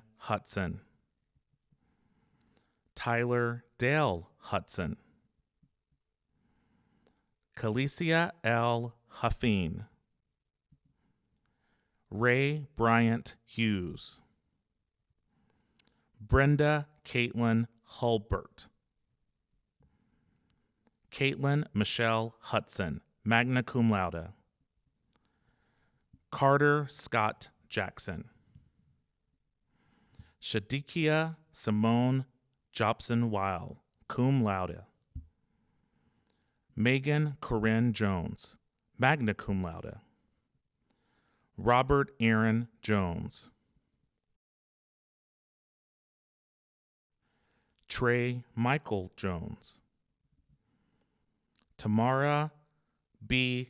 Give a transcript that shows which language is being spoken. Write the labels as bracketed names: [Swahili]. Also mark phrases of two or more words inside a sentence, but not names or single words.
[English] Hudson, Tyler Dale Hudson, Calicia L. Huffine, Ray Bryant Hughes, Brenda Caitlin Hulbert, Caitlin Michelle Hudson, [Latin] magna cum laude, [English] Carter Scott Jackson, Shadikia Simone Jobson Weil, [Latin] cum laude, Megan Corinne Jones, magna cum laude, [English] Robert Aaron Jones, Trey Michael Jones, Tamara B.